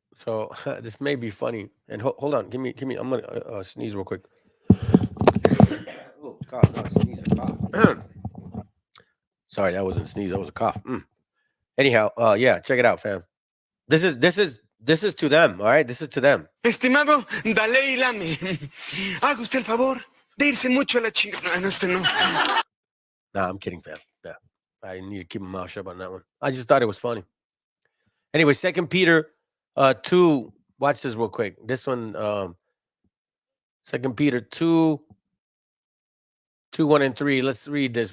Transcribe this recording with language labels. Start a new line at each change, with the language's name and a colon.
English: So this may be funny. And hold on, give me. I'm gonna sneeze real quick. Oh, cough, not sneeze, a cough. Sorry, that wasn't a sneeze. That was a cough. Anyhow, yeah, check it out, fam. This is to them. All right, this is to them.
Spanish: Estimado Dalai Lame, haga usted el favor de irse mucho a la chingada. No, no.
English: Nah, I'm kidding, fam. Yeah, I need to keep my mouth shut on that one. I just thought it was funny. Anyway, 2 Peter 2. Watch this real quick. This one, 2 Peter 2, 1 and 3. Let's read this.